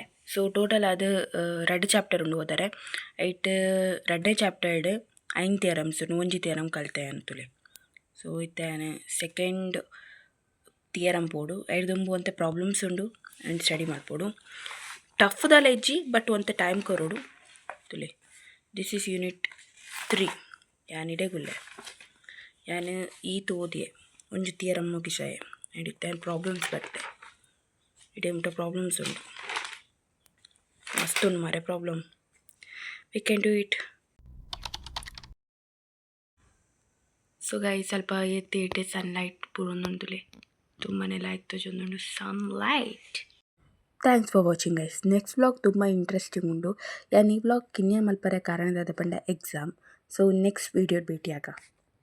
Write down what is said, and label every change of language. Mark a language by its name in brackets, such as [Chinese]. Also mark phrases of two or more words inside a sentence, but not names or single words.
[Tulu] ಸೊ ಟೋಟಲ್ ಅದು 2 ಚಾಪ್ಟರ್ ಉಂಡು ಓದರೆ ಐಟ್ 2 ಚಾಪ್ಟರ್ಡ್ 5 ಥಿಯರಮ್ಸ್ ಒಂಜಿ ಥಿಯರಮ್ ಕಲಿತೆ ಅಂತುಲೆ. ಸೊ ಇತ್ತೆ ಸೆಕೆಂಡ್ ಥಿಯರಮ್ ಪೋಡು ಐಡ್ದುಂಬು ಒಂತೆ ಪ್ರಾಬ್ಲಮ್ಸ್ ಉಂಡು ಆ್ಯಂಡ್ ಸ್ಟಡಿ ಮಾಡ್ಪೋಡು ಟಫ್ದಲ್ಲ ಇಜ್ಜಿ ಬಟ್ ಒಂತೆ ಟೈಮ್ ಕೊರೋಡು ತುಲೆ. [English] this is unit 3 [Tulu] ಯಾನಿಡೆ ಗುಲ್ಲೆ ಯಾನು ಈತು ಓದಿಯೆ ಒಂಜಿ ಥಿಯರಮ್ ಮುಗಿಸಾಯೆ ಆ್ಯಂಡ್ ಇತ್ತೆ ಪ್ರಾಬ್ಲಮ್ಸ್ ಬರ್ತೆ ಇಡೆ ಉಂಟ ಪ್ರಾಬ್ಲಮ್ಸ್ ಉಂಡು ಮಸ್ತ್ ಉಂಡು ಮಾರೆ ಪ್ರಾಬ್ಲಮ್. [English] we can do it. [Tulu] ಸೊ ಗೈ ಸ್ವಲ್ಪ ಎತ್ತಿ ಇಟ್ಟೆ ಸನ್ಲೈಟ್ ಪೂರೊಂದುಂದುಲೆ ತುಂಬಾ ಲೈಕ್ ತೋಜೊಂದುಂಡು ಸನ್ಲೈಟ್. [English] thanks for watching guys. next vlog [Tulu] ತುಂಬ ಇಂಟ್ರೆಸ್ಟಿಂಗ್ ಉಂಡು. ಯಾನ್ ಈ ವ್ಲಾಗ್ ಕಿನ್ಯ ಮಲ್ಪರೆ ಕಾರಣದಾದ ಪಂಡ ಎಕ್ಸಾಮ್. [English] so next video [Tulu] ಭೇಟಿಯಾಗ.